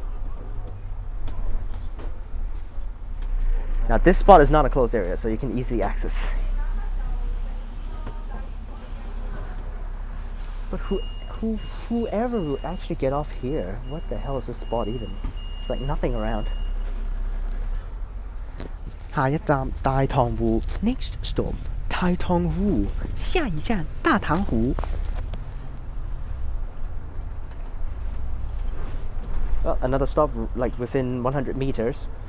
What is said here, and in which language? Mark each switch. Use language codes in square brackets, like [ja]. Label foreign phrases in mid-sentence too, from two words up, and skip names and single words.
[en] Now this spot is not a closed area, so you can easily access. But whoever will actually get off here, what the hell is this spot even? It's like nothing around. [zh] 下一站大塘湖 [en] Next stop 大塘湖 [zh] 下一站大塘湖 [en] Well, another stop like within 100 meters.